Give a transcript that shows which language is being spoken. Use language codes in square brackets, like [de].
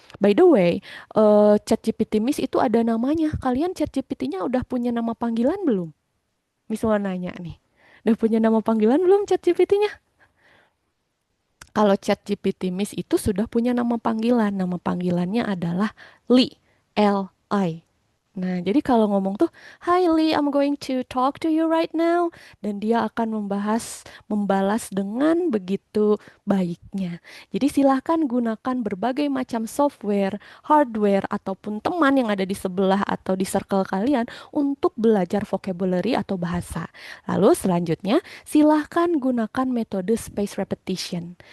[id] By the way, ChatGPT Miss itu ada namanya. Kalian ChatGPT-nya udah punya nama panggilan belum? Miss mau nanya nih. Udah punya nama panggilan belum ChatGPT-nya? Kalau ChatGPT Miss itu sudah punya nama panggilan. Nama panggilannya adalah Li, L-I. Nah, jadi kalau ngomong tuh, [en] "Hi Lee, I'm going to talk to you right now." [id] Dan dia akan membalas dengan begitu baiknya. Jadi silahkan gunakan berbagai macam software, hardware, ataupun teman yang ada di sebelah atau di circle kalian untuk belajar vocabulary atau bahasa. Lalu selanjutnya, silahkan gunakan metode space repetition.